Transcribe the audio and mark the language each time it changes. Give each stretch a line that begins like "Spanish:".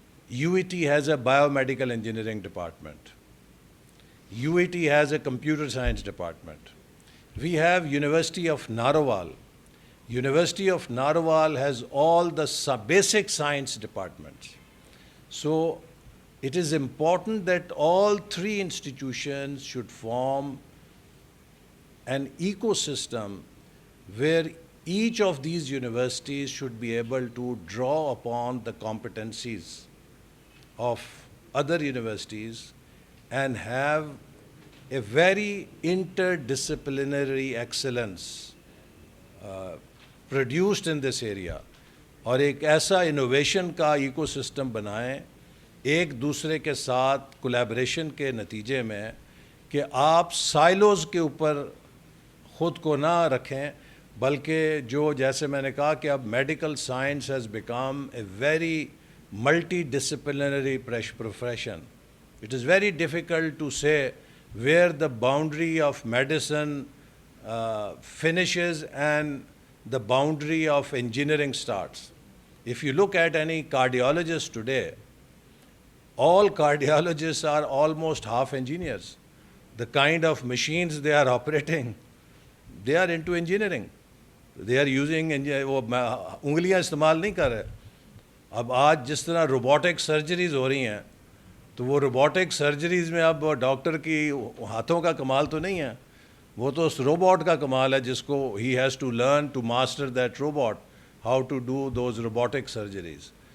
English: UET has a biomedical engineering department. UET has a computer science department. We have University of Narowal. University of Narowal has all the basic science departments. So it is important that all three institutions should form an ecosystem where each of these universities should be able to draw upon the competencies of other universities and have a very interdisciplinary excellence produced in this area,
Urdu: اور ایک ایسا innovation کا eco system بنائیں ایک دوسرے کے ساتھ collaboration کے نتیجے میں, کہ آپ سائلوز کے اوپر خود کو نہ رکھیں, بلکہ جو جیسے میں نے کہا کہ اب medical science
English: Has become a very multi disciplinary profession. It is very difficult to say where the boundary of medicine finishes and the boundary of engineering starts. If you look at any cardiologist today, all cardiologists are almost half engineers. The kind of machines they are operating, they are into engineering. They are using
Urdu: وہ انگلیاں استعمال نہیں کر رہے. اب آج جس طرح روبوٹک سرجریز ہو رہی ہیں, تو وہ روبوٹک سرجریز میں اب ڈاکٹر کی ہاتھوں کا کمال تو نہیں ہے, وہ تو اس روبوٹ کا کمال ہے جس کو
English: He has to learn to master that robot how to do those robotic surgeries.